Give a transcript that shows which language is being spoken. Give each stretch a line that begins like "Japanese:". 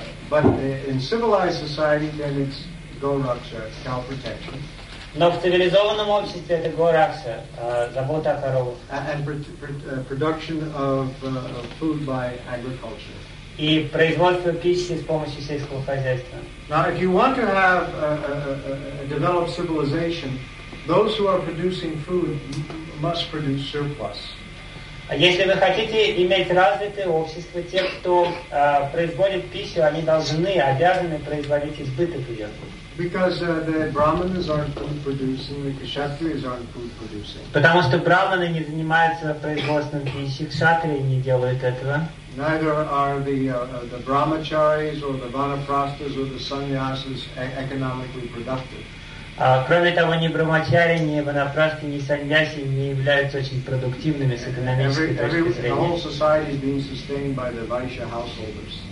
English: But in civilized society, then it's goraksha, cow protection.
Russian: Но в цивилизованном обществе это горакша, забота о коровах.
English: And production of food by agriculture.
Russian: И производство пищи с помощью сельского хозяйства.
English: Now, if you want to have a developed civilization, those who are producing food must produce surplus.
Russian: Если вы хотите иметь развитое общество, те, кто производит пищу, они должны, обязаны производить избыток ее.
English: Because the brahmanas aren't food producing, the kshatriyas aren't food producing.
Russian: Потому что брахманы не занимаются производством пищи, кшатрии не делают этого.
English: Neither are the brahmacharis or the vanaprastas or the sannyasis economically productive.
Russian: Кроме того, ни брахмачари, ни ванапрасты, ни саньяси не являются очень продуктивными с экономической точки зрения.